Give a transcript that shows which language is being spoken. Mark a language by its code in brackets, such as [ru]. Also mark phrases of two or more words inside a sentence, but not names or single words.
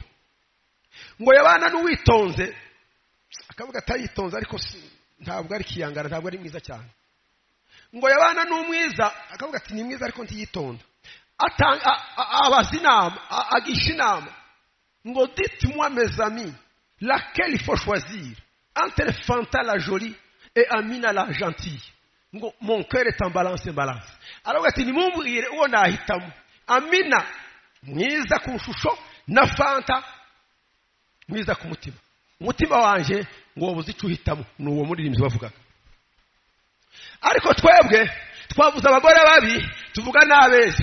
[rw] Ngo yabana n'uwitonze, akavuga atayitonze ariko ntabwo ari kiyangara, ntabwo ari mwiza cyane. Ngo yabana n'umwiza, akavuga ati ni mwiza ariko ntiyitonda. Abaza inama, agisha inama ngo [fr] dites-moi mes amis, laquelle il faut choisir entre Fanta la jolie et Amina la gentille. Ngo mon cœur est en balance. [rw] Aravuga ati nimumbwire uwo nahitamo, Amina mwiza ku shusho na Fanta mwiza ku mutima. Umutima wanje ngo wabuze icyo uhitamo, n'uwo muririmbyi bavugaga. Ariko twebwe twavuze abagore babi, tuvuga n'abeza.